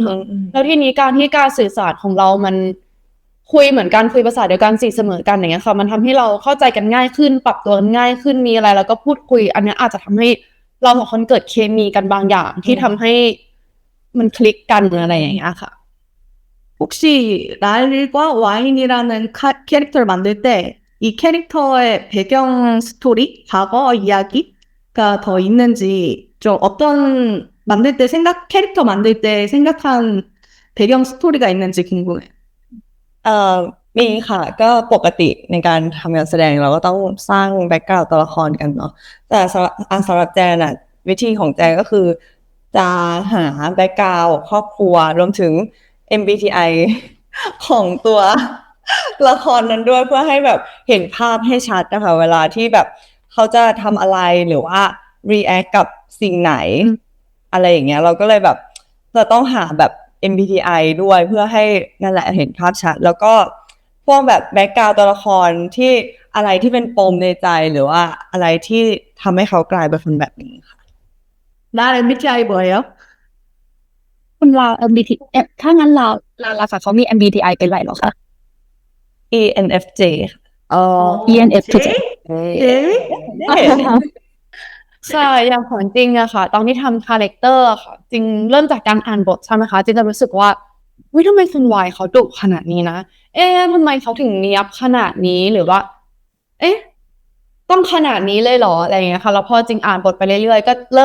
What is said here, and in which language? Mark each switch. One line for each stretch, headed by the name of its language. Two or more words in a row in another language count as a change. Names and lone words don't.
Thai: ค่ะแล้วทีนี้การสื่อสารของเรามันคุยเหมือนกันคุยภาษาเดียวกันสีเสมอกันอย่างเงี้ยค่ะมันทำให้เราเข้าใจกันง่ายขึ้นปรับตัวกันง่ายขึ้นมีอะไรแล้วก็พูดคุย อันเนี้ยอาจจะทำให้เราสองคนเกิดเคมีกันบางอย่างที่ทำให้มันคลิกกันอะไรอย่างเงี้ยค่ะ
Korean: 혹시 랄과 와인이라는 캐릭터를 만들 때 이 캐릭터의 배경 스토리, 과거 이야기가 더 있는지 좀 어떤 만들 때 캐릭터 만들 때 생각한 배경 스토리가 있는지 궁금해요.
Thai: มีค่ะก็ปกติในการทำงานแสดงเราก็ต้องสร้างแบ็กกราวด์ตัวละครกันเนาะแต่สำหรับแจนอะวิธีของแจนก็ คือจะหาแบ็กกราวด์ครอบครัวรวมถึง MBTI ของตัวละครนั้นด้วยเพื่อให้แบบเห็นภาพให้ชัดนะคะเวลาที่แบบเขาจะทำอะไรหรือว่า react กับสิ่งไหนอะไรอย่างเงี้ยเราก็เลยแบบจะต้องหาแบบ MBTI ด้วยเพื่อให้นั่นแหละเห็นภาพชัดแล้วก็พวกแบบแบ็กกราวด์ตัวละครที่อะไรที่เป็นปมในใจหรือว่าอะไรที่ทำให้เขากลายเป็นคนแบบนี้ค่ะ
Korean: 날 MBTI 뭐예요?
Thai: คุณลาว MBTI ถ้างั้นลาวล่ะค่ะเขามี MBTI เป็นไรเหรอคะ ENFJ ค่ะ ENFJ
Korean: 네.
Thai: ใช่อย่างของจริงอะค่ะตอนที่ทำคาแรคเตอร์อะค่ะจริงเริ่มจากการอ่านบทใช่ไหมคะจริงจะรู้สึกว่าวิทำไมคุณวายเขาดุขนาดนี้นะทำไมเขาถึงเนียบขนาดนี้หรือว่าเอ๊ะต้องขนาดนี้เลยเหรออะไรอย่างเงี้ยค่ะแล้วพอจริงอ่านบทไปเรื่อยๆก็เริ่